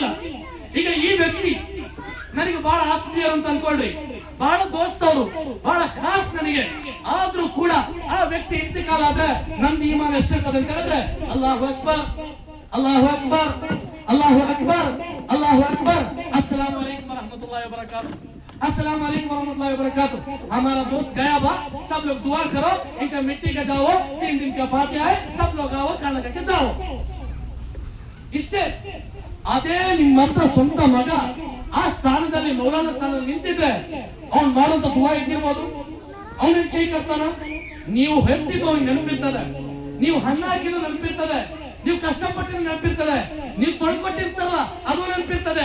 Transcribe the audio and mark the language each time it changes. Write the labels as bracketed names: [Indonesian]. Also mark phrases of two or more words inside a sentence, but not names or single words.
[Kannada] ಈಗ ಈ ವ್ಯಕ್ತಿ ನನಗೆ ಬಹಳ ಆತ್ಮೀಯರು ಅಂತ ಅನ್ಕೊಳ್ರಿ, ಬಹಳ ದೋಸ್ತವರು, ಬಹಳ ಖಾಸ್ ನನಗೆ. ಆದ್ರೂ ಕೂಡ ಆ ವ್ಯಕ್ತಿ ಇಂತಿಕಾಲ ಆದ್ರೆ ನನ್ನ ಈಮಾನ್ ಎಷ್ಟಿರ್ತದೆ ಅಂತ ಹೇಳಿದ್ರೆ [Arabic] الله أكبر, الله أكبر, الله أكبر, الله أكبر. السلام عليكم ورحمة الله وبركاته, السلام عليكم ورحمة الله وبركاته. [Hindi] हमारा दोस्त गया बा, सब लोग दुआ करो, इनका मिट्टी का जाओ, 3 दिन का फातिहा है, सब लोग आओ खाना करके जाओ. [Kannada] ಇಷ್ಟೇ. ಅದೇ ನಿಮ್ಮ ಹತ್ರ ಸ್ವಂತ ಮಗ ಆ ಸ್ಥಾನದಲ್ಲಿ ಮೌಲಾನ ಸ್ಥಾನದಲ್ಲಿ ನಿಂತಿದ್ರೆ ಅವ್ನು ಮಾಡುವಂತ ದುವಾ ಇಟ್ಟಿರ್ಬೋದು. ಅವನೇನ್ ಕೈ ಕರ್ತಾನ? ನೀವು ಹೆತ್ತಿದ್ದು ನೆನಪಿರ್ತದೆ, ನೀವು ಹಣ್ಣಾಕಿದ್ದು ನೆನಪಿರ್ತದೆ, ನೀವು ಕಷ್ಟಪಟ್ಟಿದ್ದು ನೆನಪಿರ್ತದೆ, ನೀವು ತೊಡ್ಕೊಟ್ಟಿರ್ತಾರಲ್ಲ ಅದು ನೆನಪಿರ್ತದೆ.